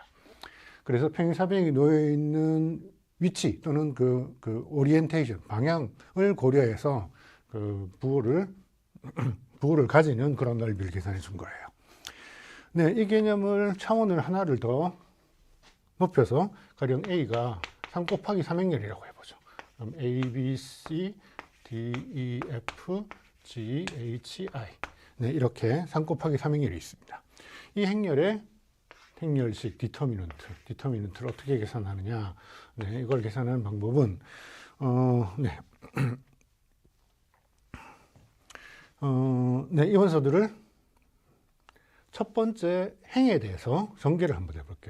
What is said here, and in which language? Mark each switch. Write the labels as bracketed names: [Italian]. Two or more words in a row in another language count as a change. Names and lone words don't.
[Korean] 그래서 평행사변형이 놓여 있는 위치 또는 그 오리엔테이션 방향을 고려해서 그 부호를 부호를 가지는 그런 넓이를 계산해 준 거예요. 네, 이 개념을 차원을 하나를 더 높여서 가령 A가 3 곱하기 삼행렬이라고 해보죠. 그럼 A, B, C, D, E, F, G, H, I. 네, 이렇게 3 곱하기 삼행렬이 있습니다. 이 행렬의 행렬식 디터미넌트를 어떻게 계산하느냐. 네, 이걸 계산하는 방법은 이 원소들을 첫 번째 행에 대해서 전개를 한번 해볼게요.